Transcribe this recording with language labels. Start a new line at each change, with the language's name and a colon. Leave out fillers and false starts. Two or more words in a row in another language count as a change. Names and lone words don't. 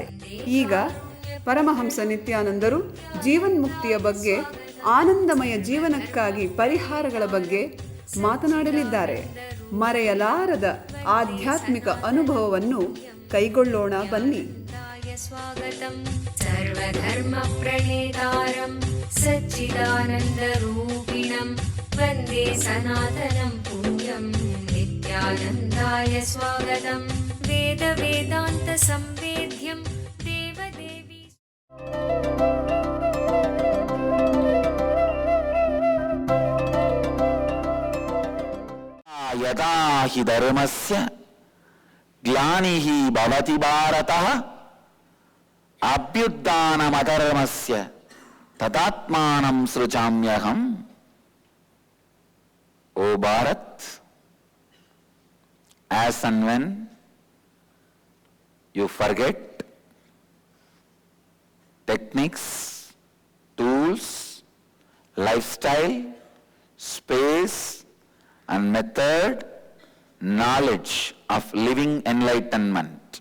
Kannada: ಈಗ ಪರಮಹಂಸ ನಿತ್ಯಾನಂದರು ಜೀವನ್ಮುಕ್ತಿಯ ಬಗ್ಗೆ, ಆನಂದಮಯ ಜೀವನಕ್ಕಾಗಿ ಪರಿಹಾರಗಳ ಬಗ್ಗೆ ಮಾತನಾಡಲಿದ್ದಾರೆ. ಮರೆಯಲಾರದ ಆಧ್ಯಾತ್ಮಿಕ ಅನುಭವವನ್ನು ಕೈಗೊಳ್ಳೋಣ ಬನ್ನಿ.
Sanskrit: ಸರ್ವಧರ್ಮ ಪ್ರಣೇತಾರಂ ಸಚ್ಚಿದಾನಂದರೂಪಿಣಂ ವಂದೇ ಸನಾತನಂ ಪುಣ್ಯಂ ನಿತ್ಯಾನಂದಾಯ ಸ್ವಾಗತಂ. ವೇದ ವೇದಾಂತ ಸಂವೇದ್ಯಂ ದೇವದೇವಿ. ಯದಾ ಹಿ ಧರ್ಮಸ್ಯ ಗ್ಲಾನಿಃ ಭವತಿ ಭಾರತಃ ಅಭ್ಯುತ್ಥಾನಮಧರ್ಮಸ್ಯ ತದಾತ್ಮಾನಂ ಸೃಜಾಮ್ಯಹಂ. ಓ ಭಾರತ್,
English: as and when you forget techniques, tools, lifestyle, space and method, knowledge of living enlightenment,